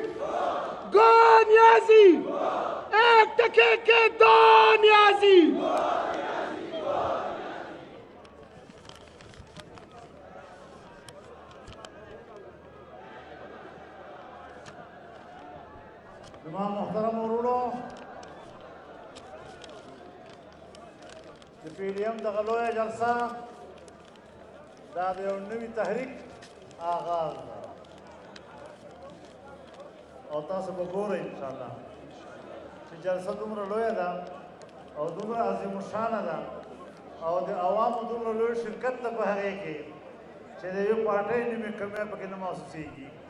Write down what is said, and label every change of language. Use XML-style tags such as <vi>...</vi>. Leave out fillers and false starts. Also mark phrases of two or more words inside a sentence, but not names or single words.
<ur>گو نیازی! ایک ٹکے کے دو نیازی!</ur> <ps>تمام محترم ورونو، پی ڈی ایم دغه لویه جلسه دا د یو نوي تحریک آغاز ده، او تاسو به ګورئ انشاءالله چې جلسه دومره لویه ده او دومره عظیم الشانه ده او د عوامو دومره لوی شرکت ده په هغې کې چې د یوې پارټۍ نیمې کمی پکې نه محسوسېږي۔</ps>